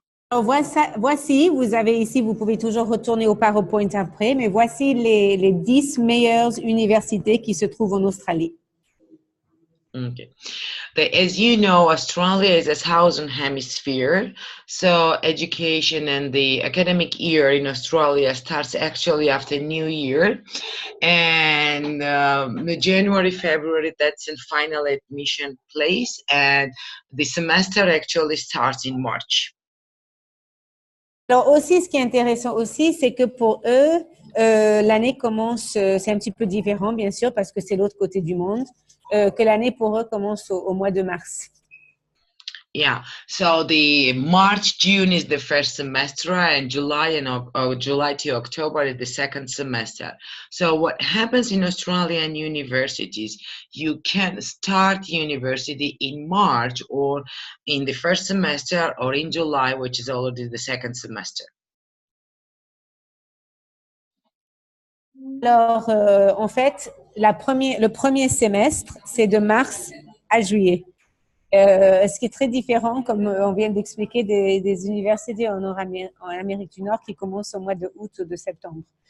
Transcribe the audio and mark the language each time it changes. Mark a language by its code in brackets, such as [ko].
[fr] Alors voici, vous avez ici, vous pouvez toujours retourner au PowerPoint après, mais voici les 10 meilleures universités qui se trouvent en Australie. [en] Okay. As you know, Australia is a southern hemisphere, so education and the academic year in Australia starts actually after New Year, and January, February, that's in final admission place, and the semester actually starts in March. [fr] Alors aussi, ce qui est intéressant aussi, c'est que pour eux, l'année commence, c'est un petit peu différent, bien sûr, parce que c'est l'autre côté du monde, que l'année pour eux commence au mois de mars. [en] Yeah, so the March-June is the first semester, and July to October is the second semester. So what happens in Australian universities, you can start university in March or in the first semester or in July, which is already the second semester. [fr] Alors, en fait, le premier semestre, c'est de mars à juillet. Ce qui est très différent, comme on vient d'expliquer, des universités en Amérique du Nord qui commencent au mois de août ou de septembre.